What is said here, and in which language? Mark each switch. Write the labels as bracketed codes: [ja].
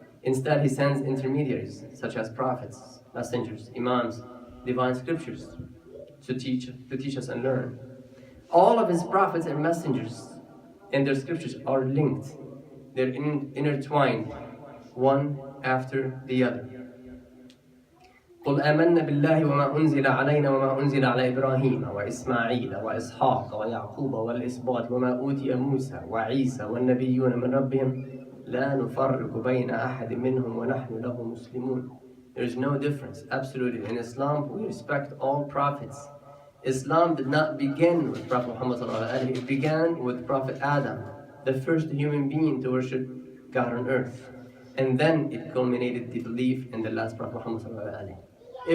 [en] Instead, He sends intermediaries, such as prophets, messengers, imams, divine scriptures, to teach us and learn. All of His prophets and messengers and their scriptures are linked. They're intertwined, one after the other. [ar] قل آمنا بالله وما أنزل علينا وما أنزل على إبراهيم وإسماعيل وإسحاق ويعقوب والأسباط وما أوتي موسى وعيسى والنبيون من ربهم لا نفرق بين أحد منهم ونحن له مسلمون. [en] There is no difference, absolutely. In Islam, we respect all prophets. Islam did not begin with Prophet Muhammad sallallahu alaihi wasallam. It began with Prophet Adam, the first human being to worship God on earth. And then it culminated the belief in the last Prophet Muhammad sallallahu alaihi wasallam.